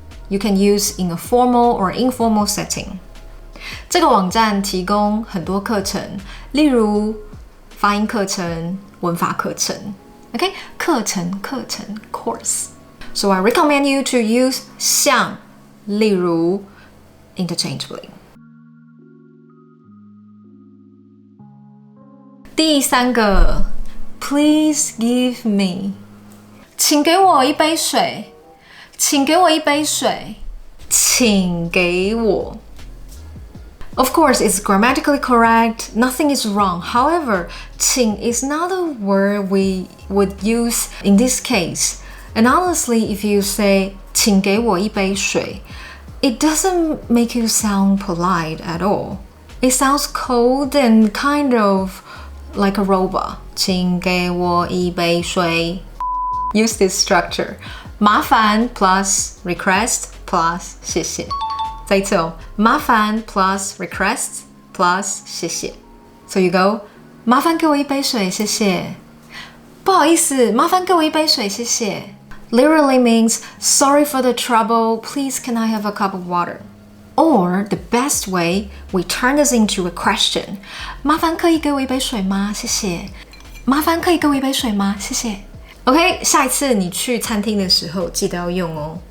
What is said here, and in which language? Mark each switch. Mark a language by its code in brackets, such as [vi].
[en] You can use in a formal or informal setting. [zh] 这个网站提供很多课程，例如发音课程、文法课程。 [en] Okay? 课程 course. So I recommend you to use 像、例如 interchangeably. [zh] 第三个 [en] Please give me. [zh] 请给我一杯水，请给我一杯水，请给我。 [en] Of course, it's grammatically correct. Nothing is wrong. However, 请 is not a word we would use in this case. And honestly, if you say [zh] 请给我一杯水, [en] it doesn't make you sound polite at all. It sounds cold and kind of like a robot. [zh] 请给我一杯水。 [en] Use this structure. 麻烦 plus request plus 谢谢。 [zh] 再一次哦，麻烦 [en] plus request plus [zh] 谢谢。 [en] So you go, [zh] 麻烦给我一杯水，谢谢。不好意思，麻烦给我一杯水，谢谢。 [en] Literally means, sorry for the trouble, please can I have a cup of water? Or the best way, we turn this into a question. [zh] 麻烦可以给我一杯水吗？谢谢。麻烦可以给我一杯水吗？谢谢。 OK， 下一次你去餐厅的时候记得要用哦。